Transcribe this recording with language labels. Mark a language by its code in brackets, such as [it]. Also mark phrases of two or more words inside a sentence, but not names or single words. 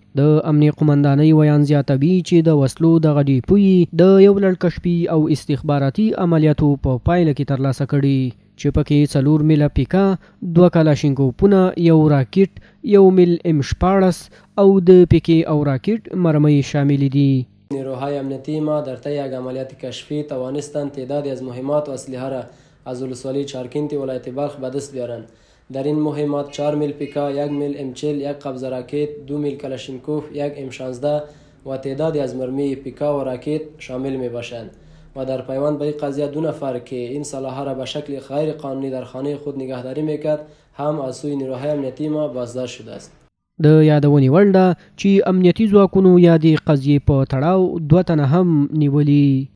[ps] د امنیه قمندانۍ ویان زیاتوي چې د وسلو دغه ډیپو د یو لړ کشفي او استخباراتي عملیاتو په پایله کې ترلاسه کړي چې پکې 4 میله پیکا، 2 کلاشینکوفونه، 1 راکټ، 1 میل M16 او د پیکې او راکټ مرمۍ شامل دي. [fa] نیروهای امنیتی ما در طی یک عملیات کشفی توانستند تعدادی از مهمات و اسلحه را از ولسوالی چارکین ولایت بلخ به دست بیارند. در این مهمات 4 میل پیکا، 1 میل M40، 1 قبضه راکت، 2 میل کلاشینکوف، 1 M16 و تعدادی از مرمی پیکا و راکت شامل می باشند و در پیوند به این قضیه 2 نفر که این سلاح را به شکل غیر قانونی در خانه خود نگهداری میکرد هم از سوی نیروهای امنیتی ما بازداشت شده است. [ps] د یادونې وړ ده چې امنیتي ځواکونو یادې قضیې په تړاو 2 تنه هم نیولي.